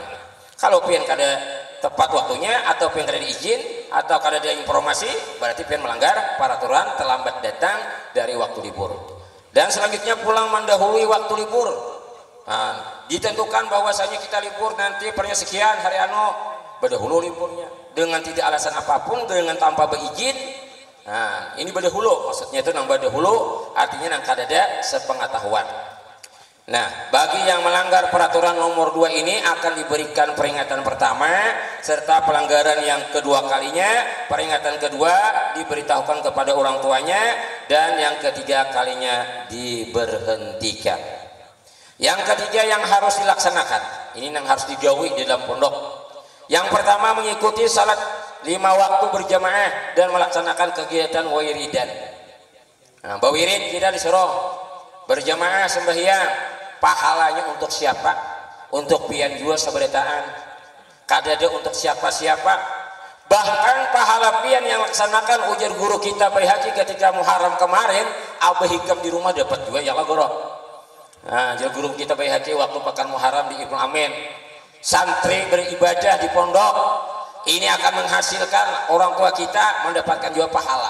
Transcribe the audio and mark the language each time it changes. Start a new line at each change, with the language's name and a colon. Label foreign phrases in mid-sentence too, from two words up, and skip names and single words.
Banjar: Kalau pian kada tepat waktunya atau pian kada diizin atau kada ada informasi, berarti pian melanggar peraturan terlambat datang dari waktu libur.
Indonesian: Dan selanjutnya pulang mendahului waktu libur. Ditentukan bahwasanya kita libur nanti pernya sekian hari berdahulu liburnya dengan tidak alasan apapun, dengan tanpa beizin.
Banjar: Nah, ini berdahulu, maksudnya itu nang berdahulu artinya nang kada ada sepengetahuan.
Indonesian: Nah, bagi yang melanggar peraturan nomor 2 ini akan diberikan peringatan pertama, serta pelanggaran yang kedua kalinya, peringatan kedua diberitahukan kepada orang tuanya, dan yang ketiga kalinya diberhentikan. Yang ketiga yang harus dilaksanakan, ini yang harus digawi di dalam pondok. Yang pertama mengikuti salat 5 waktu berjamaah dan melaksanakan kegiatan wiridan.
Banjar: Nah, bawirid kita disuruh berjamaah sembahyang.
Indonesian: Pahalanya untuk siapa?
Banjar: Untuk pian jua sabarataan. Kada ada untuk siapa-siapa. Bahkan pahala pian yang laksanakan ujar guru kita Bayi Haji ketika Muharram kemarin, Abah Hikam di rumah dapat juga ya lah guru.
Indonesian: Nah, jadi guru kita Bayi Haji waktu pekan Muharram di Ibnu Amin, santri beribadah di pondok, ini akan menghasilkan orang tua kita mendapatkan juga pahala.